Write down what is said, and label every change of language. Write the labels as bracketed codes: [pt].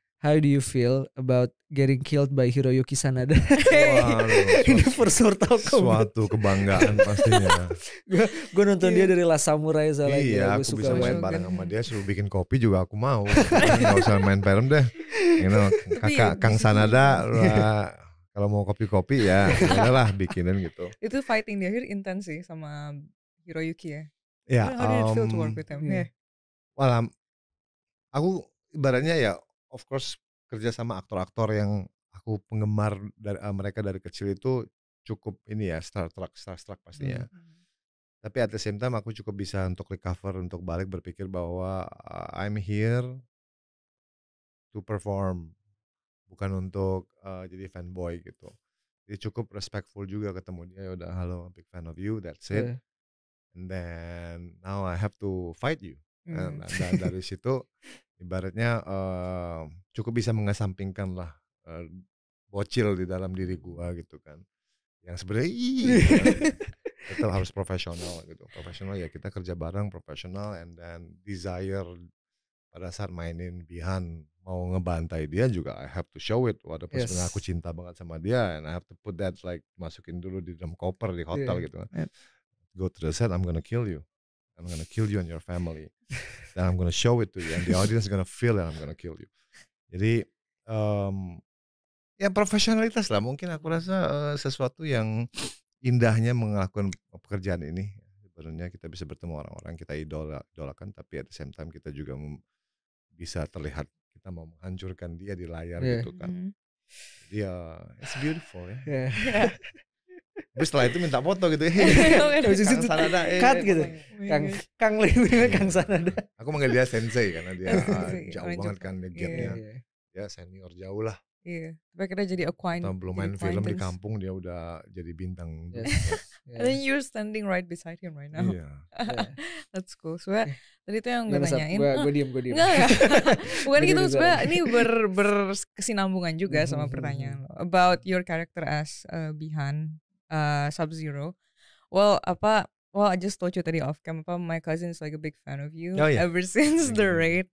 [en] How do you feel about getting killed by Hiroyuki Sanada? [id] Ini first Mortal Kombat. Suatu kebanggaan pastinya. Gue nonton dia dari Last Samurai soalnya. Iya, aku bisa main bareng sama dia, suruh bikin kopi juga aku mau. Gak usah main film deh. Kakak Kang Sanada, kalau mau kopi-kopi ya udahlah bikinin gitu. Itu fighting di akhir intens sih sama Hiroyuki ya. Ya, [en] how did it feel to work with him? [id] Well, aku ibaratnya ya, [en] of course [id] kerja sama aktor-aktor yang aku penggemar dari mereka dari kecil itu cukup ini ya, starstruck pastinya. Tapi [en] at the same time [id] aku cukup bisa untuk recover, untuk balik berpikir bahwa [en] I'm here to perform, [id] bukan untuk jadi fanboy gitu. Jadi cukup respectful juga ketemu dia, ya udah halo, [en] big fan of you, that's it. And then now I have to fight you. [id] Dan dari situ ibaratnya cukup bisa mengesampingkan lah bocil di dalam diri gua gitu kan. Yang sebenarnya tetap harus profesional gitu. Profesional ya, kita kerja bareng, profesional, [en] and then desire [id] pada saat mainin Bihan mau ngebantai dia juga [en] I have to show it, [id] walaupun sebenarnya aku cinta banget sama dia, [en] and I have to put that like [id] masukin dulu di dalam koper di hotel gitu kan. [en] Go to the set, I'm gonna kill you. I'm gonna kill you and your family. [id] Dan [en] I'm gonna show it to you and the audience is gonna feel that I'm gonna kill you. [id] Jadi ya profesionalitas lah, mungkin aku rasa sesuatu yang indahnya melakukan pekerjaan ini. Sebenarnya kita bisa bertemu orang-orang kita idolakan, tapi [en] at the same time [id] kita juga bisa terlihat kita mau menghancurkan dia di layar gitu kan. Jadi ya [en] it's beautiful [id] ya. Terus setelah itu minta foto gitu ya. Kang Sanada cut gitu. Kang Kang Sanada. Aku manggil dia sensei karena dia jauh banget kan gapnya. Ya senior jauh lah. Iya, tapi akhirnya jadi acquaintance. Belum main film di kampung dia udah jadi bintang. [en] And then you're standing right beside him right now. That's cool. [id] Soalnya tadi tuh yang gue nanyain. Gue diem. Enggak. Bukan gitu, sebenarnya ini berkesinambungan juga sama pertanyaan lo. [en] About your character as Bihan, Sub-Zero. Well, I just told you [id] tadi [en] off cam, my cousin is like a big fan of you ever since the raid.